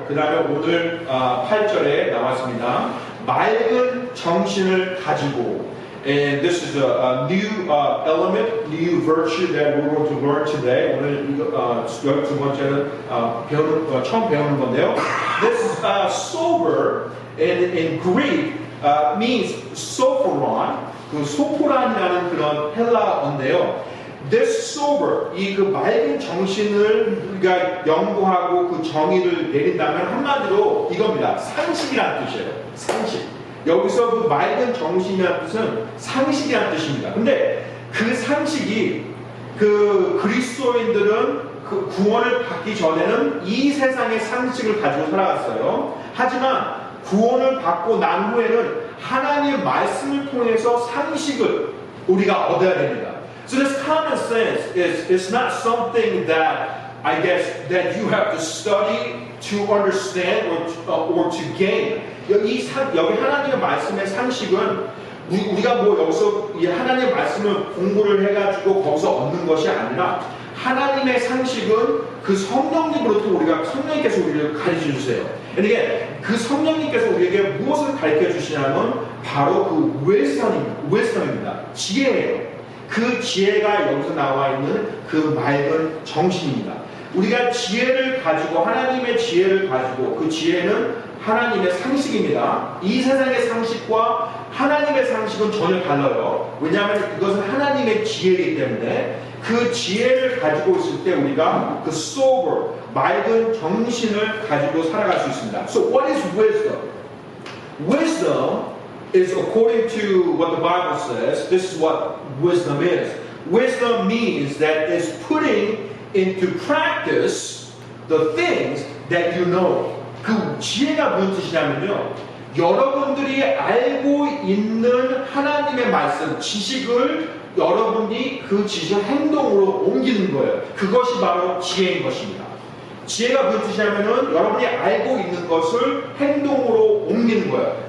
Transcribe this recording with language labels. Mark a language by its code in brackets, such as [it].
[ko] 그 다음에 오늘 8절에 나왔습니다. 맑은 정신을 가지고. [en] And this is a new element, new virtue that we're going to learn today. [ko] 오늘 이거 12번째는 처음 배우는 건데요. [en] This sober in Greek means sophoron. [ko] 그 소포란이라는 그런 헬라어인데요. [en] This sober, [ko] 이 그 맑은 정신을 우리가 연구하고 그 정의를 내린다면 한마디로 이겁니다. 상식이라는 뜻이에요. 상식. 여기서 그 맑은 정신이라는 뜻은 상식이라는 뜻입니다. 근데 그 상식이 그 그리스도인들은 그 구원을 받기 전에는 이 세상의 상식을 가지고 살아갔어요. 하지만 구원을 받고 난 후에는 하나님의 말씀을 통해서 상식을 우리가 얻어야 됩니다. [en] So this common sense is not something that I guess that you have to study to understand or to gain. [ko] 여기 하나님의 말씀의 상식은 우리가 뭐 여기서 이 하나님의 말씀을 공부를 해가지고 거기서 얻는 것이 아니라 하나님의 상식은 그 성령님으로부터 우리가 성령님께서 우리를 가르쳐 주세요. 이게 그 성령님께서 우리에게 무엇을 가르쳐 주시냐면 바로 그 wisdom입니다. 지혜예요. 그 지혜가 여기서 나와 있는 그 맑은 정신입니다. 우리가 지혜를 가지고 하나님의 지혜를 가지고 그 지혜는 하나님의 상식입니다. 이 세상의 상식과 하나님의 상식은 전혀 달라요. 왜냐하면 이것은 하나님의 지혜이기 때문에 그 지혜를 가지고 있을 때 우리가 그 sober, 맑은 정신을 가지고 살아갈 수 있습니다. [en] So what is wisdom? Wisdom is according to what the Bible says. This is what wisdom is. Wisdom means that it's putting into practice the things that you know. [ko] 그 지혜가 무슨 뜻이냐면요, 여러분들이 알고 있는 하나님의 말씀, 지식을 여러분이 그 지식을 행동으로 옮기는 거예요. 그것이 바로 지혜인 것입니다. 지혜가 무슨 뜻이냐면은 여러분이 알고 있는 것을 행동으로 옮기는 거예요.